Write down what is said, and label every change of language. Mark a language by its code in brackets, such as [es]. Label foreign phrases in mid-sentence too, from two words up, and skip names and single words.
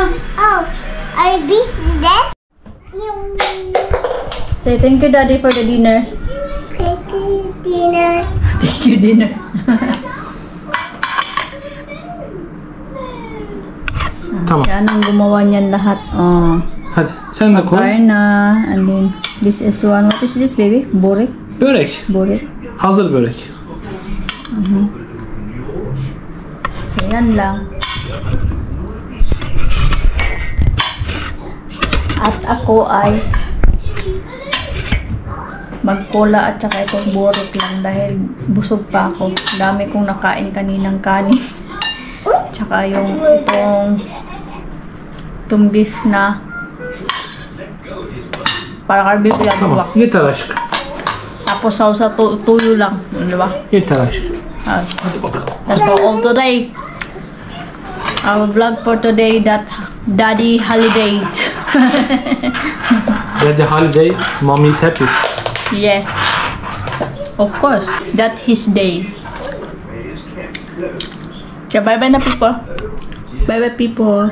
[en] Oh, are these this? Say thank you, Daddy, for the dinner. Take dinner. Thank you, dinner. Tamam. [tl] Yan ang gumawa niyan lahat. Oh. [tr] Hadi sen de koy. Barna. [en] And then, this is one. What is this, baby? Borek? Börek. Borek. [tr] Hazır börek. [tl] So, yan lang. At ako ay magkola at saka itong borek lang dahil busog pa ako. Dami kong nakain kaninang kanin. Tsaka yung itong beef na para karbi ko lang. [tr] Tamam. Yeter aşkım. [tl] Tapos sausa tuyo lang. Di ba? [tr] Yeter aşkım. Hadi bakalım. [en] That's for all today. Our vlog for today, that Daddy holiday. Daddy holiday, mommy is happy. Yes. Of course. That his day. So, bye-bye na people. Bye-bye people.